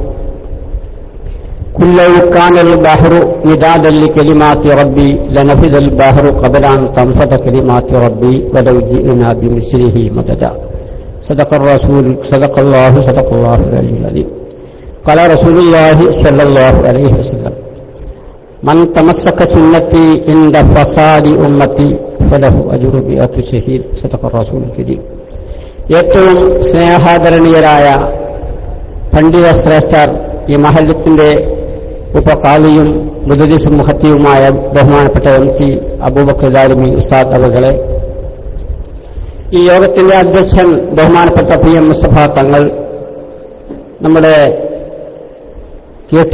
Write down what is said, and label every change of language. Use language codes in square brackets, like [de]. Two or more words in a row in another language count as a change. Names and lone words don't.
[ar] قل لو كان البحر مدادا لكلمات ربي لنفذ البحر قبل أن تنفذ كلمات ربي ولو جئنا بمثله مددا. صدق الرسول، صدق الله العلي العظيم. قال رسول الله صلى الله عليه وسلم: من تمسك سنتي عند فساد أمتي فله أجر 100 شهيد. صدق الرسول الكريم. [ml] ഏറ്റവും സ്നേഹാദരണീയരായ പണ്ഡിത ശ്രേഷ്ഠർ, ഈ മഹല്ലത്തിന്റെ ഉപകാലിയും മുദരിസും മുഹത്തിയുമായ ബഹുമാനപ്പെട്ട MT അബൂബക്കർ ദാരിമി ഉസ്താദ് അവകളെ, ഈ യോഗത്തിന്റെ അധ്യക്ഷൻ ബഹുമാനപ്പെട്ട PM മുസ്തഫ തങ്ങൾ, നമ്മുടെ കെ.ടി.